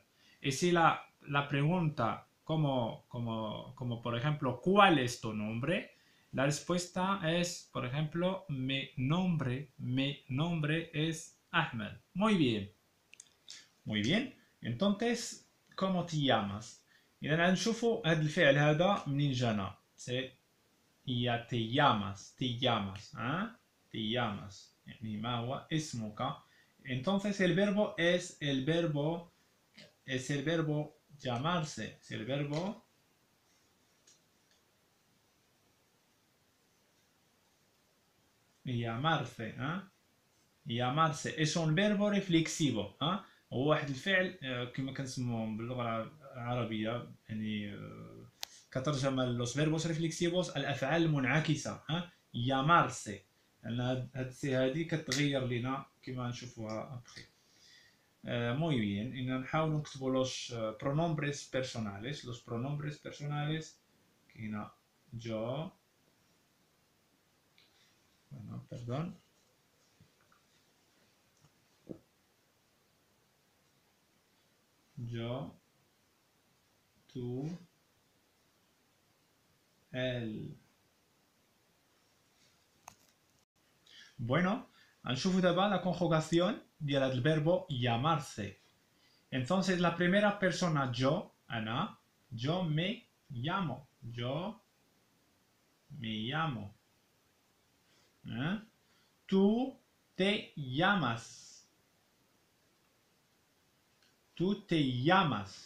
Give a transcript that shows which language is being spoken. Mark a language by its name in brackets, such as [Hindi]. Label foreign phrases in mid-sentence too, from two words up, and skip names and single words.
[Spanish] Y si la pregunta como por ejemplo ¿cuál es tu nombre? La respuesta es, por ejemplo, mi nombre es Ahmed. Muy bien. Muy bien. Entonces, ¿cómo te llamas؟ [Arabic] إذا نشوفوا هذا الفعل هذا منين جانا. [Spanish] sí ya te llamas. te llamas. [Arabic] يعني ما هو اسمك. [Spanish] Entonces el verbo es el verbo llamarse. Es el verbo llamarse. llamarse es un verbo reflexivo. [Arabic] هو واحد الفعل كما كنسموهم باللغه العربيه يعني كترجمه [Spanish] los verbos reflexivos [Arabic] الافعال المنعكسه. llamarse لان هاد السي هادي كتغير لينا كما نشوفوها ابخي. [Spanish] muy bien. [Arabic] إن نحاولوا نكتبوا [Spanish] los pronombres personales. Los pronombres personales كاينه yo perdón. Yo, tú, él. Bueno, [Arabic] هنشوفوا دابا [Spanish] la conjugación [Arabic] ديال هذا الفيربو llamarse. [Spanish] Entonces la primera persona yo, أنا, yo me llamo. Yo me llamo. ¿Eh? Tú te llamas. Tú te llamas.